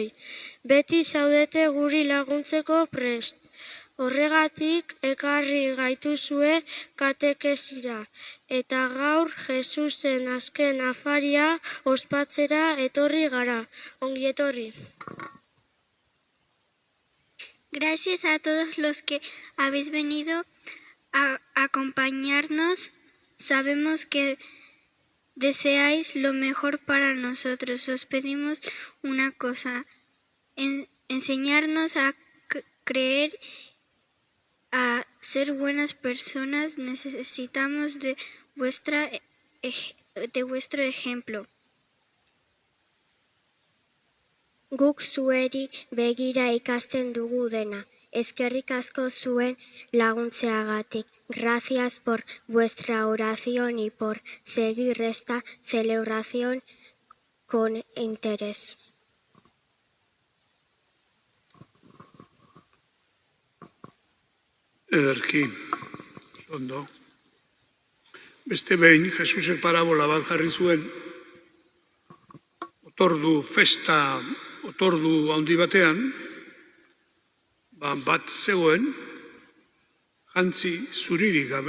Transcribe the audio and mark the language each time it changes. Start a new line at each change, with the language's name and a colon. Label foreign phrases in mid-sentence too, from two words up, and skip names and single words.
Basque: Beti zaudete guri laguntzeko prest. Horregatik ekarri gaituzue katekezira. Eta gaur Jesusen azken afaria ospatzera etorri gara. Ongi etorri.
Spanish: Gracias a todos los que habéis venido a acompañarnos. Sabemos que deseáis lo mejor para nosotros. Os pedimos una cosa, enseñarnos a creer, a ser buenas personas. Necesitamos de vuestro ejemplo.
Basque: Guk zueri begira ikasten dugu dena. Eskerrik asko zuen laguntzeagatik.
Spanish: Gracias por vuestra oración y por seguir esta celebración con interés.
Basque: Ederki, ondo. Beste behin, Jesusek parabola bat jarri zuen, otordu handi batean, bat zegoen, jantzi zuririk gabe.